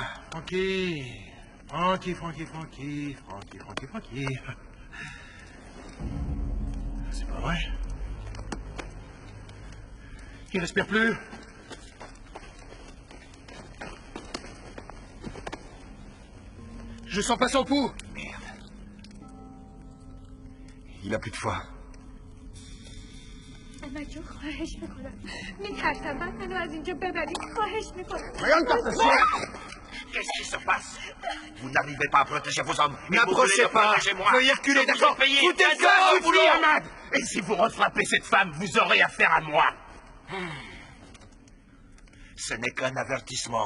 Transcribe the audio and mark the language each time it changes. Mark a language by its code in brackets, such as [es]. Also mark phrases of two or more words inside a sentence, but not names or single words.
[fr] Frankie. Frankie. C'est pas vrai. Il respire plus. Je sens pas son pouls. Merde. Il a plus de foie. [fa] جو خواهش میکنم میترسم منو از اینجا ببرید خواهش میکنم [fr] Qu'est-ce qui se passe? Vous n'arrivez pas à protéger vos hommes. N'approchez pas. Moi. Veuillez reculer, d'accord? Foutez le feu, vous Ahmad. Et si vous refrappez cette femme, vous aurez affaire à moi. Ce n'est qu'un avertissement.